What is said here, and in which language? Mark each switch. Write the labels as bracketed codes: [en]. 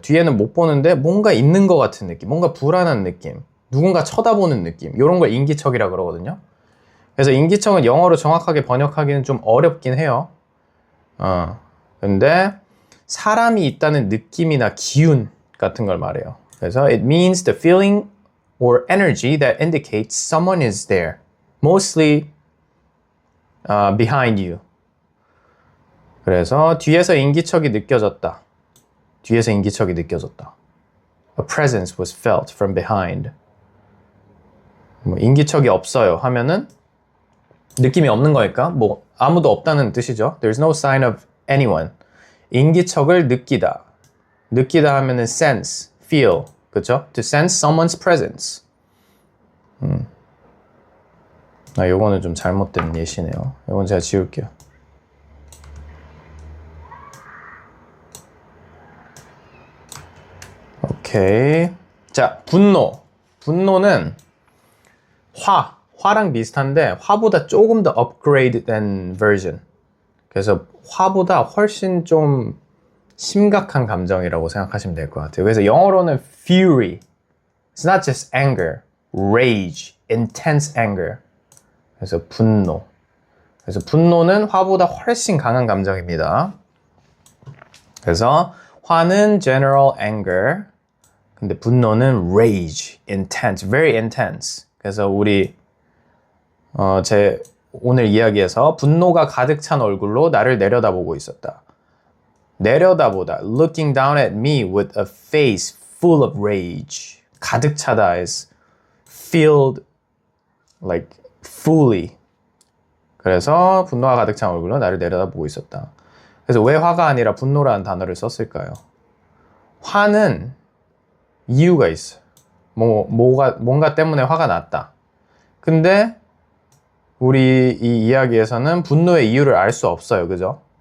[ko] 뒤에는 못 보는데 뭔가 있는 것 같은 느낌, 뭔가 불안한 느낌, 누군가 쳐다보는 느낌, 이런 걸 인기척이라 그러거든요. 그래서 인기척은 영어로 정확하게 번역하기는 좀 어렵긴 해요. 근데 사람이 있다는 느낌이나 기운 같은 걸 말해요. 그래서 [en] it means the feeling or energy that indicates someone is there, mostly behind you. [ko] 그래서 뒤에서 인기척이 느껴졌다. 뒤에서 인기척이 느껴졌다. [en] A presence was felt from behind. [ko] 뭐 인기척이 없어요 하면은 느낌이 없는 거니까 뭐 아무도 없다는 뜻이죠. [en] There's no sign of anyone. [ko] 인기척을 느끼다. 느끼다 하면은 sense, feel, 그렇죠? [en] To sense someone's presence. [ko] 요거는 좀 잘못된 예시네요. 요건 제가 지울게요. 오케이. 자, 분노. 분노는 화랑 비슷한데 화보다 조금 더 upgrade된 version. 그래서 화보다 훨씬 좀 심각한 감정이라고 생각하시면 될 것 같아요. 그래서 영어로는 fury. [en] It's not just anger, rage, intense anger. [ko] 그래서 분노. 그래서 분노는 화보다 훨씬 강한 감정입니다. 그래서 화는 general anger. 근데 분노는 [en] rage, intense, very intense. [ko] 그래서 우리 제 오늘 이야기에서 분노가 가득 찬 얼굴로 나를 내려다보고 있었다. 내려다보다, [en] looking down at me with a face full of rage. [ko] 가득 차다 [en] is filled like fully. [ko] 그래서 분노가 가득 찬 얼굴로 나를 내려다보고 있었다. 그래서 왜 화가 아니라 분노라는 단어를 썼을까요? 화는 이유가 있어요. 뭔가 때문에 화가 났다. 근데 우리 이 이야기에서는 분노의 이유를 알 수 없어요. 그죠?